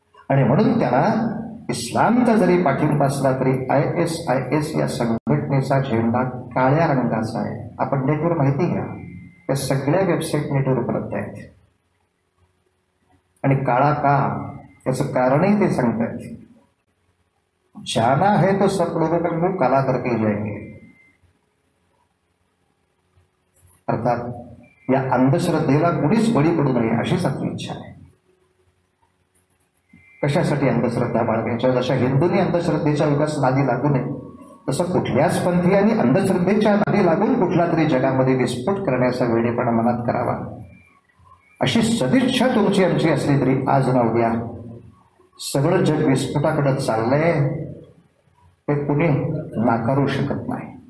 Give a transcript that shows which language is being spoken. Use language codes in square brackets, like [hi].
[mr] आणि म्हणून त्यांना इस्लामचा जरी पाठिंबा असला तरी ISIS या संघटनेचा झेंडा काळ्या रंगाचा आहे. आपण नेटवर माहिती घ्या, त्या सगळ्या वेबसाईट नेटवर उपलब्ध आहेत. आणि काळा का याचं कारणही ते सांगतात. [hi] जाना है तो सब लोगों को काला करके ही जाएंगे. [mr] अर्थात या अंधश्रद्धेला कुणीच बळी पडू नये अशीच आपली इच्छा आहे. कशासाठी अंधश्रद्धा बाळगायच्या? जशा हिंदूंनी अंधश्रद्धेच्या विकास नादी लागू नये, तसं कुठल्याच पंथीयांनी अंधश्रद्धेच्या नादी लागून कुठला तरी जगामध्ये विस्फोट करण्याचा वेडेपणा मनात करावा अशी सदिच्छा तुमची आमची असली तरी आज ना उद्या सगळं जग विस्फोटाकडे चाललंय ते कुणी नाकारू शकत नाही.